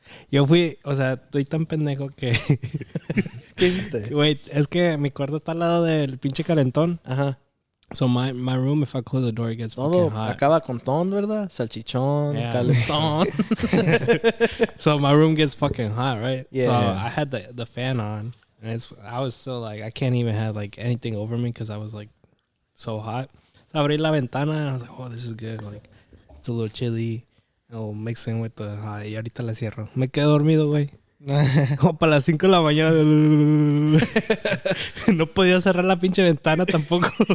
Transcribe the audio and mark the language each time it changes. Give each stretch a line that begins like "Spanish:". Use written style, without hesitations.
Spanish: Yo fui, o sea, estoy tan pendejo que... ¿Qué hiciste? Güey, es que mi cuarto está al lado del pinche calentón. Ajá.
English: So my room, if I close the door, it gets
Spanish: Todo
English: fucking hot.
Spanish: acaba con ton, ¿verdad? Salchichón,
English: Yeah.
Spanish: calentón.
English: So my room gets fucking hot, right? Yeah. So I had the fan on. And I was still like, I can't even have like anything over me because I was like so hot. So
Spanish: abrí la ventana
English: and I was like, oh, this is good. Like, it's a little chilly. I'll mix in with the hot.
Spanish: Y ahorita la cierro. Me quedé dormido, güey. Como para las 5 de la mañana. No podía cerrar la pinche ventana tampoco.